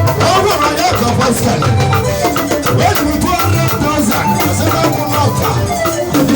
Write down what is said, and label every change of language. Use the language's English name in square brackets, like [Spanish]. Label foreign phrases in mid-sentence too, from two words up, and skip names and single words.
[Igbo] Ọ gwara ya ka ọ bụ Oscar. Wee jiri two hundred thousand. Ọ sị na ọ kwụ n'ọka. [English] Thank